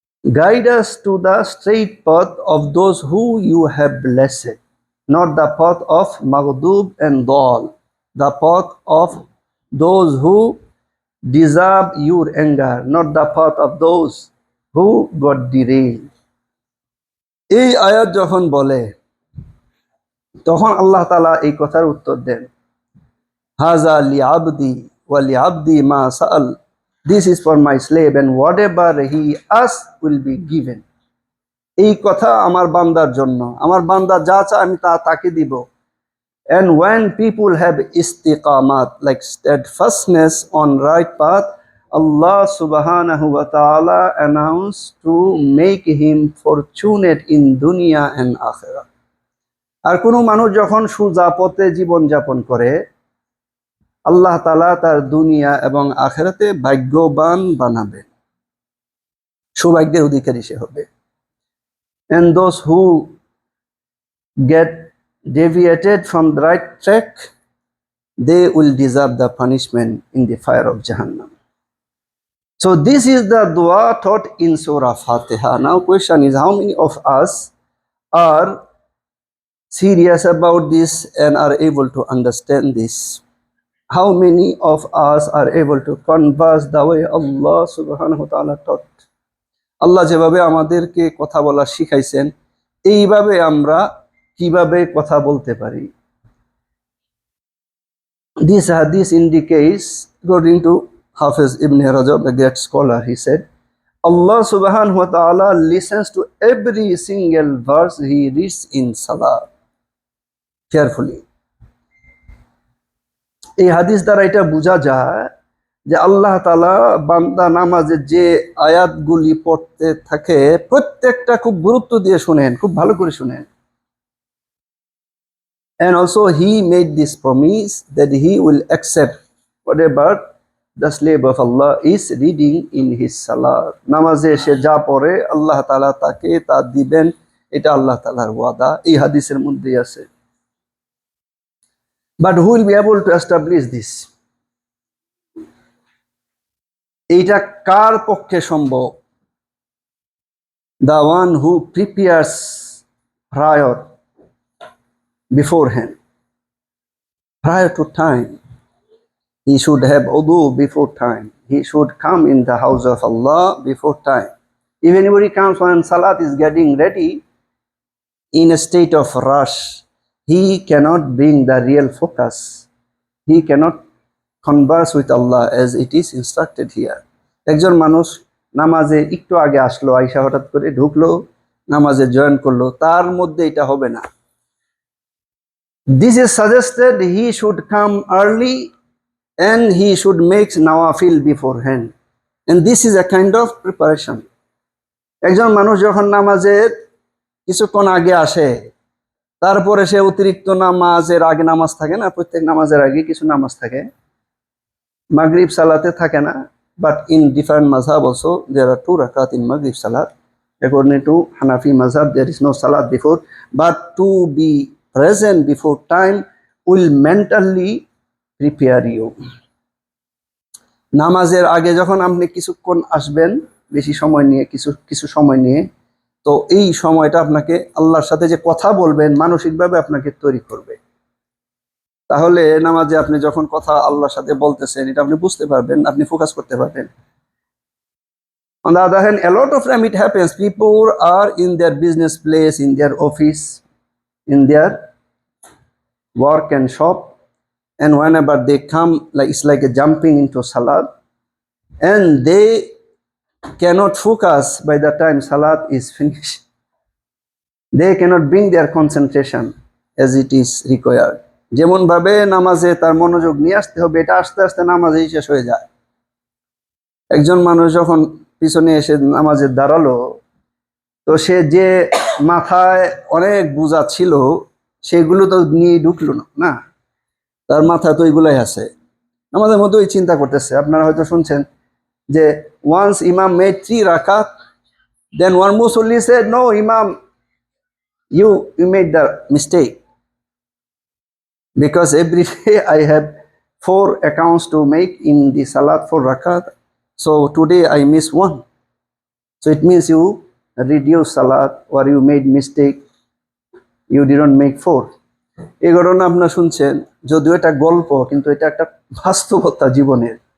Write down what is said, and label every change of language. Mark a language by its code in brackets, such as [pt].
[en] Guide us to the straight path of those who you have blessed, not the path of maghdub and dal, the path of those who deserve your anger, not the path of those who got derailed. [bn] এই আয়াত যখন বলে তখন আল্লাহ তাআলা এই কথার উত্তর দেন, [ar] হাযা লিআবদি ওয়া লিআবদি মা সাআল, [en] this is for my slave and whatever he asks will be given. [bn] এই কথা আমার বান্দার জন্য, আমার বান্দা যা চায় আমি তাকে দিব। [en] And when people have istiqamat, like steadfastness on right path, Allah subhanahu wa ta'ala announced to make him fortunate in dunya and akhirah. [bn] আর কোনো মানুষ যখন সোজা পথে জীবন যাপন করে, আল্লাহ তাআলা তার দুনিয়া এবং আখিরাতে ভাগ্যবান বানাবেন, সৌভাগ্যের অধিকারী সে হবে। [en] And those who get deviated from the right track, they will deserve the punishment in the fire of Jahannam. So this is the dua taught in Surah Fatiha. Now question is, how many of us are serious about this and are able to understand this? How many of us are able to converse the way Allah subhanahu wa ta'ala taught? [bn] আল্লাহ যেভাবে আমাদেরকে কথা বলা শিখাইছেন, এইভাবে আমরা কিভাবে কথা বলতে পারি? [en] This hadith indicates, according to Hafiz Ibn Rajab, a great scholar, he said, Allah subhanahu wa ta'ala listens to every single verse he reads in Salah carefully. [bn] এই হাদিস দ্বারা এটা বোঝা যায় যে আল্লাহ তাআলা বান্দা নামাজে যে আয়াতগুলি পড়তে থাকে প্রত্যেকটা খুব গুরুত্ব দিয়ে শুনেন, খুব ভালো করে শুনেন। [en] And also he made this promise that he will accept whatever the slave of Allah is reading in his salah. [bn] নামাজে সে যা পড়ে আল্লাহ তাআলা তাকে তা দিবেন, এটা আল্লাহ তাআলার ওয়াদা, এই হাদিসের মধ্যেই আছে। [en] But who will be able to establish this? [bn] এইটা কার পক্ষে সম্ভব? [en] The one who prepares prior, beforehand, prior to time. He should have wudu before time. He should come in the house of Allah before time. If anybody comes when Salat is getting ready in a state of rush, he cannot bring the real focus. He cannot converse with Allah as it is instructed here. [bn] একজন মানুষ নামাজে একটু আগে আসলো, আইসা হঠাৎ করে ঢুকলো, নামাজে জয়েন করলো, তার মধ্যে এটা হবে না। [en] This is suggested he should come early and he should make nawafil beforehand. And this is a kind of preparation. [bn] একজন মানুষ যখন নামাজের কিছুক্ষণ আগে আসে, তারপরে সে অতিরিক্ত নামাজের আগে নামাজ থাকে না, প্রত্যেক নামাজের আগে কিছু নামাজ থাকে, মাগরিব সালাতে থাকে না, [en] but in different mazhab also there are 2 rakat in maghrib salat. According to Hanafi mazhab there is no salat before, but to be present before time will mentally prepare you. [bn] নামাজের আগে যখন আপনি কিছুক্ষণ আসবেন, বেশি সময় নিয়ে, কিছু সময় নিয়ে, তো এই সময়টা আপনাকে আল্লাহর সাথে যে কথা বলবেন মানসিকভাবে আপনাকে তৈরি করবে। তাহলে নামাজে আপনি যখন কথা আল্লাহর সাথে বলতেছেন এটা আপনি বুঝতে পারবেন, আপনি ফোকাস করতে পারবেন। [en] On the other hand, a lot of time it happens, people are in their business place, in their office, in their work and shop, and whenever they come, like it's like a jumping into salat, and they cannot focus by the time salat is finished. They cannot bring their concentration as it is required. [bn] যেমন ভাবে নামাজে তার মনোযোগ নিয়ে আসতে হবে, এটা আস্তে আস্তে নামাজেই শেষ হয়ে যায়। একজন মানুষ যখন পিছনে এসে নামাজে দাঁড়ালো, তো সে যে মাথায় অনেক বোঝা ছিল সেগুলো তো নিয়ে ঢুকলো না, তার মাথায় তো এগুলাই আছে। আমাদের মধ্যে ওই চিন্তা করতেছে, আপনারা হয়তো শুনছেন যে [en] once Imam made 3 rakat, then one Musalli said, no Imam, you made the mistake, because every day I have 4 accounts to make in the salat for rakat, so today I miss one, so it means you reduce salat or you made mistake, you didn't make 4. [bn] এই ঘটনা আপনারা শুনছেন, যদিও এটা গল্প কিন্তু এটা একটা বাস্তবতা জীবনের।